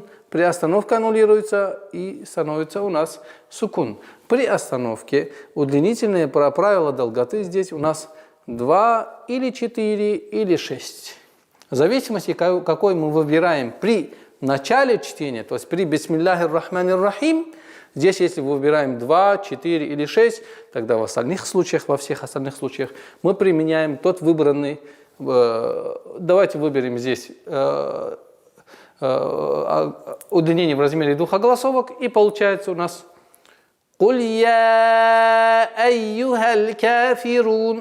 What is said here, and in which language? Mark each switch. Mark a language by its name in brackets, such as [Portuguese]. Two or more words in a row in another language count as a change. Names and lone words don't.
[Russian] При остановке аннулируется и становится у нас сукун. При остановке удлинительные правила долготы здесь у нас 2 или 4 или 6. В зависимости, какой мы выбираем при начале чтения, то есть при [Arabic] بسم الله الرحمن الرحيم, [Russian] здесь, если мы выбираем 2, 4 или 6, тогда во всех остальных случаях мы применяем тот выбранный. Давайте выберем здесь удлинение в размере двух огласовок, и получается у нас [Arabic] «قل يا أيها الكافرون».